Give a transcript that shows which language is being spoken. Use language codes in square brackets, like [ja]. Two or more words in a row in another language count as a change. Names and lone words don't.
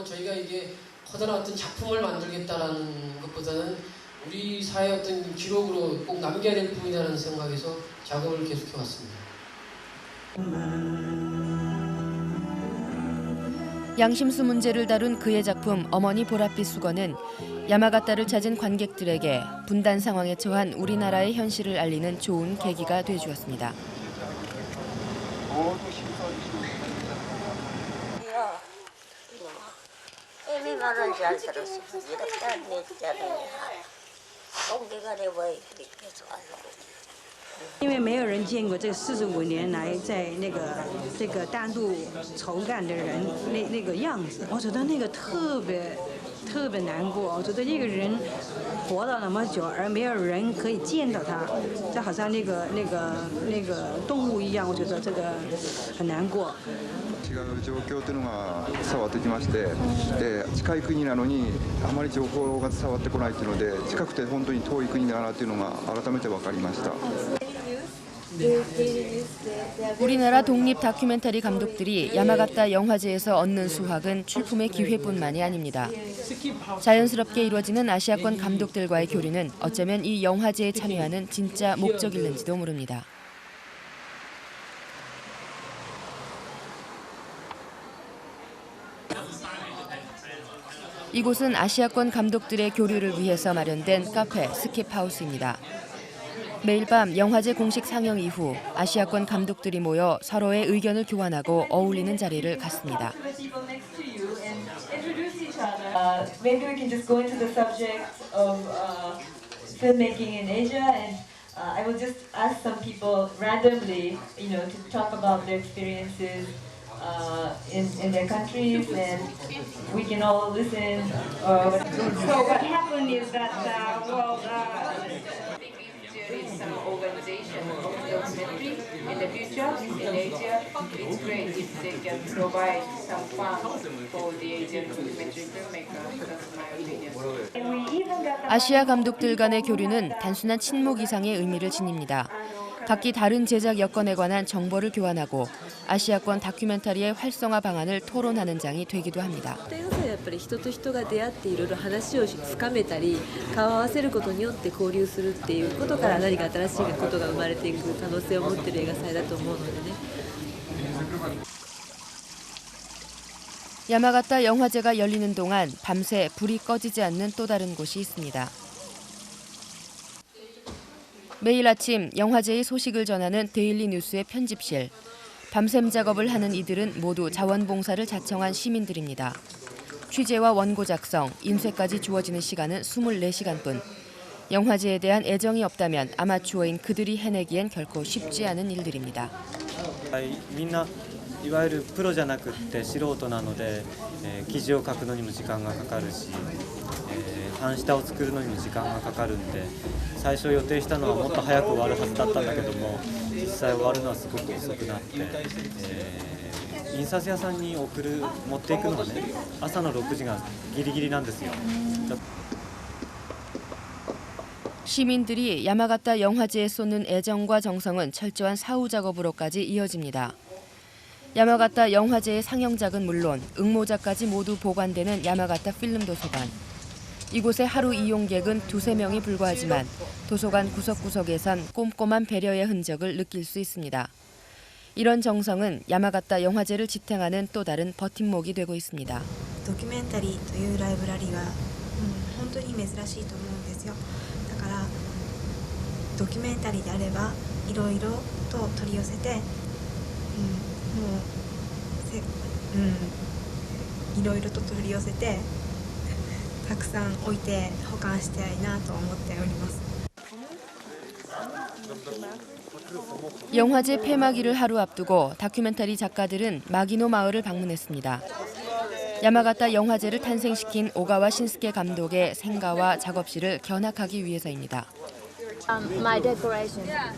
[ko] 저희가 이게 커다란 어떤 작품을 만들겠다라는 것보다는 우리 사회의 어떤 기록으로 꼭 남겨야 될 부분이라는 생각에서 작업을 계속해 왔습니다. 양심수 문제를 다룬 그의 작품 어머니 보랏빛 수건은 야마가타를 찾은 관객들에게 분단 상황에 처한 우리나라의 현실을 알리는 좋은 계기가 되주었습니다. [zh] 因为没有人见过这45年来在这个大陆筹干的人那个样子，我觉得那个特别难过。我觉得一个人活到那么久，而没有人可以见到他，就好像那个动物一样，我觉得这个很难过。 [ja] 違う状況というのが伝わってきまして、近い国なのにあまり情報が伝わってこないというので、近くて本当に遠い国だなというのが改めて分かりました。 [ko] 우리나라 독립 다큐멘터리 감독들이 야마가타 영화제에서 얻는 수확은 출품의 기회뿐만이 아닙니다. 자연스럽게 이루어지는 아시아권 감독들과의 교류는 어쩌면 이 영화제에 참여하는 진짜 목적일는지도 모릅니다. 이곳은 아시아권 감독들의 교류를 위해서 마련된 카페 스킵하우스입니다. 매일 밤 영화제 공식 상영 이후 아시아권 감독들이 모여 서로의 의견을 교환하고 어울리는 자리를 갖습니다. [en] Maybe we can just go into the subject of filmmaking in Asia, and I will just ask some people randomly, to talk about their experiences in their countries, and we can all listen. So what happened is that there is some organization of documentary in the future in Asia. It's great if they can provide some funds for the Asian documentary filmmakers. That's my opinion. [ko] 아시아 감독들 간의 교류는 단순한 친목 이상의 의미를 지닙니다. 각기 다른 제작 여건에 관한 정보를 교환하고 아시아권 다큐멘터리의 활성화 방안을 토론하는 장이 되기도 합니다. [ja] やっぱり人と人が出会っていろいろ話を深めたり顔を合わせることによって交流するっていうことから何か新しいことが生まれていく可能性を持っている映画祭だと思うのでね。 [ko] 야마가타 영화제가 열리는 동안 밤새 불이 꺼지지 않는 또 다른 곳이 있습니다. 매일 아침 영화제의 소식을 전하는 데일리 뉴스의 편집실. 밤샘 작업을 하는 이들은 모두 자원봉사를 자청한 시민들입니다. 취재와 원고 작성, 인쇄까지 주어지는 시간은 24시간뿐. 영화제에 대한 애정이 없다면 아마추어인 그들이 해내기엔 결코 쉽지 않은 일들입니다. [ja] みんないわゆるプロじゃなくって素人なので、記事を書くのにも時間がかかるし、ファン下を作るのにも時間がかかるんで、最初予定したのはもっと早く終わるはずだったんだけども、実際終わるのはすごく遅くなって、印刷屋さんに持っていくのがね、朝の6時がギリギリなんですよ。 [ko] 시민들이 야마가타 영화제에 쏟는 애정과 정성은 철저한 사후 작업으로까지 이어집니다. 야마가타 영화제의 상영작은 물론 응모작까지 모두 보관되는 야마가타 필름 도서관. 이곳의 하루 이용객은 2~3명이 불과하지만 도서관 구석구석에선 꼼꼼한 배려의 흔적을 느낄 수 있습니다. 이런 정성은 야마가타 영화제를 지탱하는 또 다른 버팀목이 되고 있습니다. [ja] ドキュメンタリーというライブラリが本当に珍しいと思うんですよ。だからドキュメンタリーであればいろいろと取り寄せて、いろいろと取り寄せてたくさん置いて保管したいなと思っております。 [ko] 영화제 폐막일을 하루 앞두고 다큐멘터리 작가들은 마기노 마을을 방문했습니다. 야마가타 영화제를 탄생시킨 오가와 신스케 감독의 생가와 작업실을 견학하기 위해서입니다. [en] My decoration.